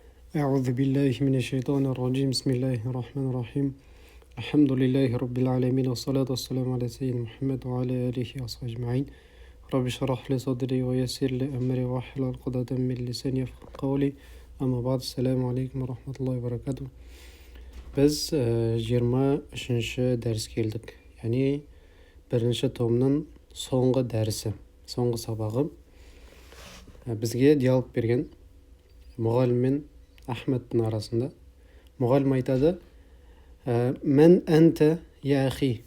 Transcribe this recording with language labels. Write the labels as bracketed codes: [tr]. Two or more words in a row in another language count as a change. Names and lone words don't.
[ar] أعوذ بالله من الشيطان الرجيم بسم الله الرحمن الرحيم الحمد لله رب العالمين والصلاة والسلام على سيدنا محمد وعلى آله وصحبه أجمعين رب اشرح لي صدري ويسر لي أمري واحلل عقدة من لساني يفقهوا قولي أما بعد السلام عليكم ورحمة الله وبركاته. [kk] Biz 23-ші дәріс келдік. Яғни бірінші томның соңғы дәрісі, соңғы сабағы. Бізге диалог берген мұғалім мен Ахметтің арасында. Мұғалім айтады: [ar] "من أنت يا أخي."